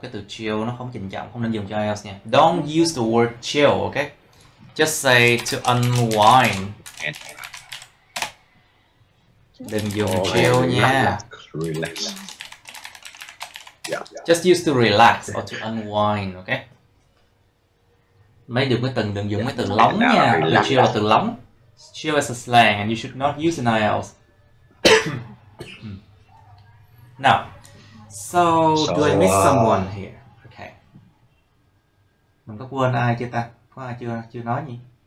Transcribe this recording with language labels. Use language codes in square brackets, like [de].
[vi] Cái từ chill nó không trịnh trọng, không nên dùng cho IELTS nha. [en] Don't use the word chill, okay? Just say to unwind. [vi] Đừng dùng chill nha. [en] Relax. Just use to relax or to unwind, okay? [vi] Đừng dùng mấy từ lóng nha. Từ chill là từ lóng. [en] Chill is a slang and you should not use in IELTS. Now, so do I miss someone here? Okay. [vi] Mình có quên ai chưa ta? Có ai chưa nói nhỉ?